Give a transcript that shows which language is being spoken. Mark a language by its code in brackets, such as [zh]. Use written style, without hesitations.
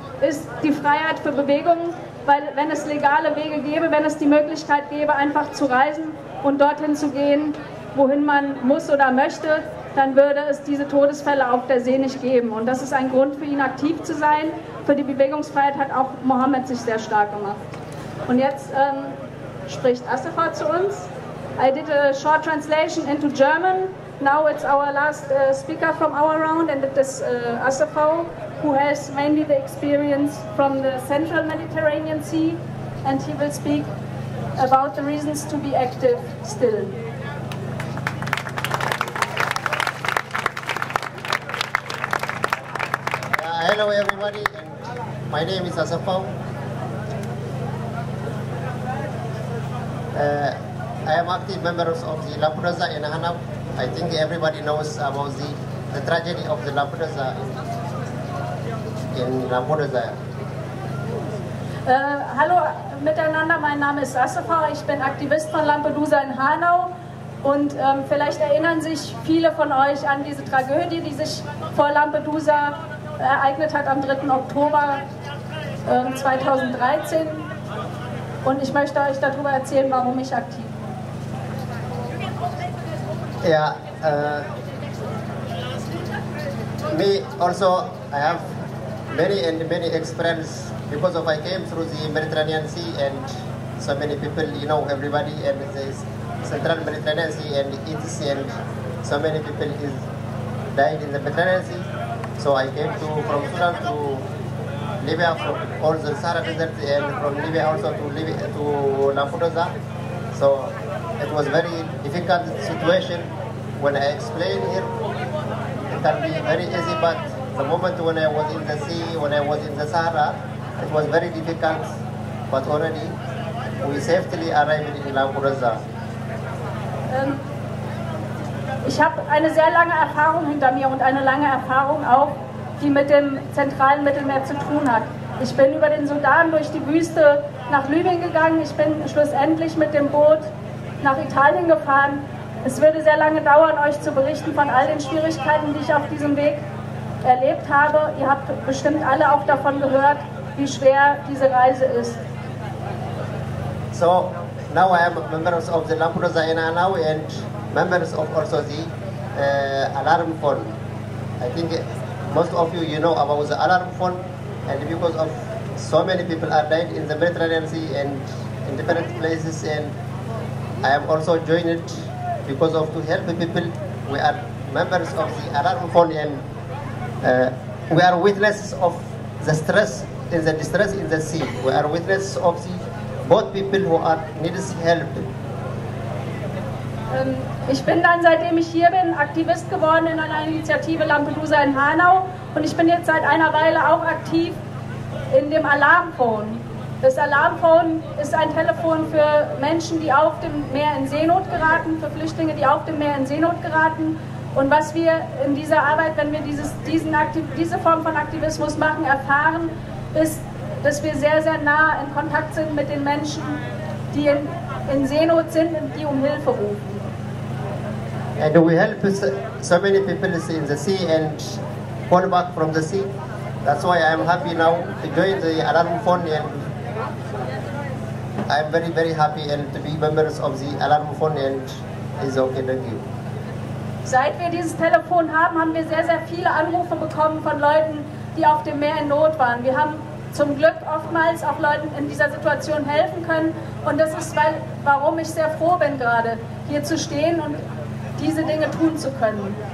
[de] ist die Freiheit für Bewegungen, weil wenn es legale Wege gäbe, wenn es die Möglichkeit gäbe, einfach zu reisen und dorthin zu gehen, wohin man muss oder möchte, dann würde es diese Todesfälle auf der See nicht geben. Und das ist ein Grund für ihn, aktiv zu sein. Für die Bewegungsfreiheit hat auch Mohammed sich sehr stark gemacht. Und jetzt spricht Assefa zu uns. [en] I did a short translation into German. Now it's our last speaker from our round, and it is Assefa, who has mainly the experience from the central Mediterranean Sea, and he will speak about the reasons to be active still. Hello everybody, and my name is Assefa. I am active members of the Lampedusa in Hanau. I think everybody knows about the tragedy of the Lampedusa in Lampedusa. [de] Hallo miteinander, mein Name ist Assefa, ich bin Aktivist von Lampedusa in Hanau, und vielleicht erinnern sich viele von euch an diese Tragödie, die sich vor Lampedusa ereignet hat am 3. Oktober 2013, und ich möchte euch darüber erzählen, warum ich aktiv bin. [en] Yeah, me also, I have many experience because of I came through the Mediterranean Sea, and so many people, you know, everybody, and the Central Mediterranean Sea and ETC, and so many people is died in the Mediterranean Sea. So I came from Sudan to Libya, from all the Sahara Desert, and from Libya also to Lampedusa. So it was very difficult situation. When I explain here, it can be very easy, but the moment when I was in the sea, when I was in the Sahara, it was very difficult, but already we safely arrived in Lampedusa. [de] Ich habe eine sehr lange Erfahrung hinter mir und eine lange Erfahrung auch, die mit dem zentralen Mittelmeer zu tun hat. Ich bin über den Sudan durch die Wüste nach Libyen gegangen. Ich bin schlussendlich mit dem Boot nach Italien gefahren. Es würde sehr lange dauern, euch zu berichten von all den Schwierigkeiten, die ich auf diesem Weg erlebt habe. Ihr habt bestimmt alle auch davon gehört, wie schwer diese Reise ist. [en] So now I am members of the Lampedusa in Hanau and members of also the alarm phone. I think most of you know about the alarm phone, and because of so many people are died in the Mediterranean Sea and in different places, and I am also joined it because of to help people. We are members of the alarm phone, and we are witnesses of the stress in the distress in the sea. We are witnesses of the both people who are needs help. [de] Ich bin dann, seitdem ich hier bin, Aktivist geworden in einer Initiative Lampedusa in Hanau, und ich bin jetzt seit einer Weile auch aktiv in dem Alarmphone. Das Alarmphone ist ein Telefon für Menschen, die auf dem Meer in Seenot geraten, für Flüchtlinge, die auf dem Meer in Seenot geraten. Und was wir in dieser Arbeit, wenn wir diese Form von Aktivismus machen, erfahren, ist, dass wir sehr, sehr nah in Kontakt sind mit den Menschen, die in Seenot sind und die um Hilfe rufen. [en] And we help so many people in the sea and call back from the sea. That's why I am happy now to join the alarm phone, and I am very, very happy and to be members of the alarm phone, and it's okay, thank you. [de] Seit wir dieses Telefon haben, haben wir sehr, sehr viele Anrufe bekommen von Leuten, die auf dem Meer in Not waren. Wir haben zum Glück oftmals auch Leuten in dieser Situation helfen können, und das ist, warum ich sehr froh bin, gerade hier zu stehen und diese Dinge tun zu können.